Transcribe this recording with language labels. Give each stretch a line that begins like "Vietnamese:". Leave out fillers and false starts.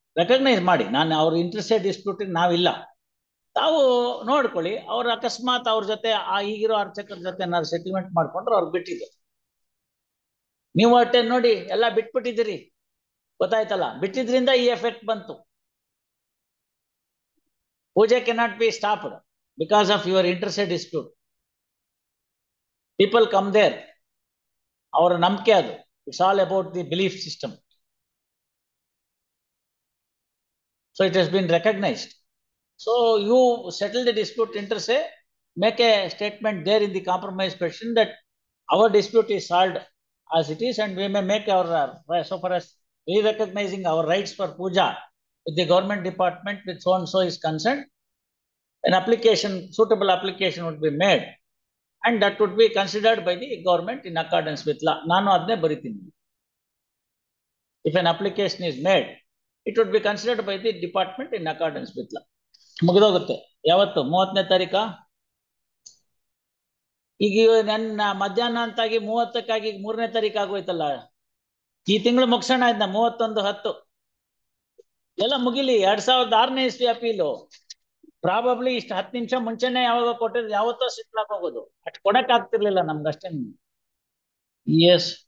Kannada: Recognise ಮಾಡಿ, ನಾನು ಅವ್ರ ಇಂಟ್ರೆಸ್ಟೆಡ್ ಡಿಸ್ಪ್ಯೂಟಿಗೆ ನಾವಿಲ್ಲ, ತಾವು ನೋಡ್ಕೊಳ್ಳಿ. ಅವ್ರ ಅಕಸ್ಮಾತ್ ಅವ್ರ ಜೊತೆ ಈಗಿರೋ ಅರ್ಚಕರ ಜೊತೆ ಏನಾದ್ರು ಸೆಟಲ್ಮೆಂಟ್ ಮಾಡ್ಕೊಂಡ್ರೆ ಅವ್ರು ಬಿಟ್ಟಿದ್ರು. ನೀವು ಅಷ್ಟೇ ನೋಡಿ, ಎಲ್ಲ ಬಿಟ್ಬಿಟ್ಟಿದ್ದೀರಿ, ಗೊತ್ತಾಯ್ತಲ್ಲ. ಬಿಟ್ಟಿದ್ರಿಂದ ಈ ಎಫೆಕ್ಟ್ ಬಂತು.
English: Puja cannot be stopped because of your interstate dispute. People come there. Our namke adu. It's all about the belief system. So it has been recognized. So you settle the dispute inter se, make a statement there in the compromise petition that our dispute is solved as it is, and we may make our so far as we recognizing our rights for puja with the government department with so and so is concerned, an application, suitable application would be made, and that would be considered by the government in accordance with law.
Kannada: ನಾನು ಅದನ್ನೇ ಬರಿತೀನಿ.
English: If an application is made, it would be considered by the department in accordance with law.
Kannada: ಮುಗಿದೋಗುತ್ತೆ. ಯಾವತ್ತು 30ನೇ ತಾರೀಕಾ? ಈಗ ನನ್ನ ಮಧ್ಯಾಹ್ನ ಅಂತಾಗಿ 30ಕ್ಕಾಗಿ 3ನೇ ತಾರೀಕು ಆಗೋಯ್ತಲ್ಲ. ಈ ತಿಂಗಳು ಮುಗಿಸೋಣ ಇದನ್ನ 31/10 ಎಲ್ಲ ಮುಗಿಲಿ. 2006ನೇ ಇಸ್ವಿ ಅಪೀಲು. ಪ್ರಾಬಬ್ಲಿ ಇಷ್ಟು 10 ನಿಮಿಷ ಮುಂಚೆನೆ ಯಾವಾಗ ಕೊಟ್ಟಿದ್ರು, ಯಾವತ್ತೋ ಸಿಟ್ಲಾಕ್ ಹೋಗೋದು. ಅಷ್ಟು ಕೊಡಕ್ ಆಗ್ತಿರ್ಲಿಲ್ಲ ನಮ್ಗಷ್ಟೇ. ಎಸ್